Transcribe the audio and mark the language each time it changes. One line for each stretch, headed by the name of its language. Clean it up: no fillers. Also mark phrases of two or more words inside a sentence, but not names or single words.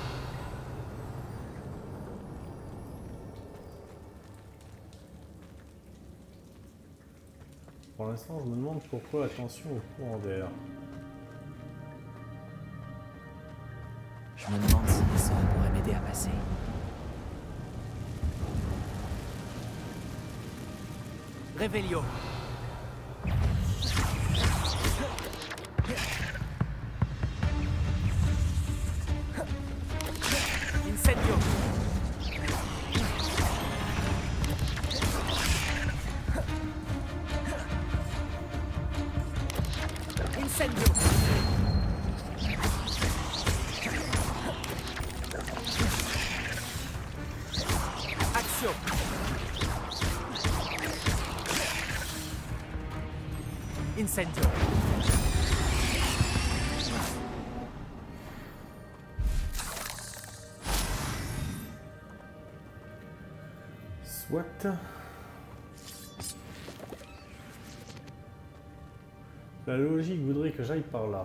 French: Pour l'instant, je me demande pourquoi attention au courant d'air. Je me demande si les sorts pourraient m'aider à passer. Revelio. Incendio. Incendio. Action. Incendio. Soit. La logique voudrait que j'aille par là.